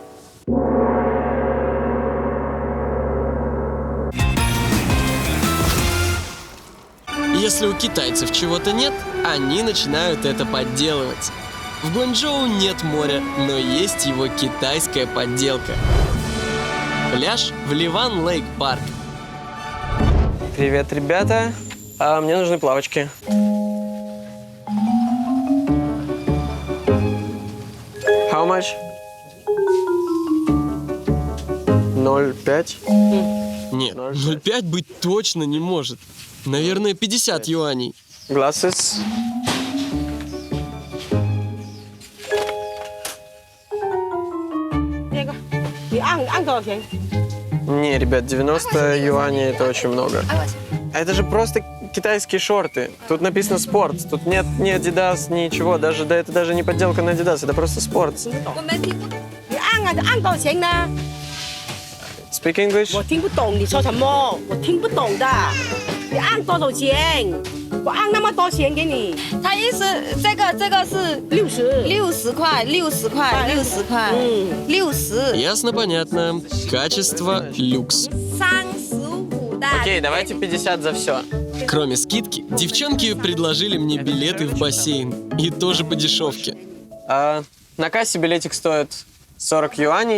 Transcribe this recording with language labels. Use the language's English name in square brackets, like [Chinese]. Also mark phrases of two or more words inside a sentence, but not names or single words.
[Russian] Если у китайцев чего-то нет, они начинают это подделывать. В Гуанчжоу нет моря, но есть его китайская подделка. Пляж в Ливан Лейк Парк. Привет, ребята. Мне нужны плавочки. [English] How much? [Russian] 0,5? Нет, 0,5 быть точно не может. Наверное, 50 юаней. [English] Glasses. [Russian] Не, ребят, 90 юаней это очень много. А это же просто китайские шорты. Тут написано спорт. Тут нет ни Adidas, ничего. Даже, да, это даже не подделка на Adidas, это просто спорт. [English] Speak English? [Chinese] 我听不懂你说什么，我听不懂的。你按多少钱？我按那么多钱给你。他意思这个是60块，60块，60块，60。 [Russian] Ясно, понятно. Качество люкс. [Chinese] 35的。 [Russian] Окей, давайте 50 за все. Кроме скидки, девчонки предложили мне билеты в бассейн. И тоже по дешевке. На кассе билетик стоит 40 юаней.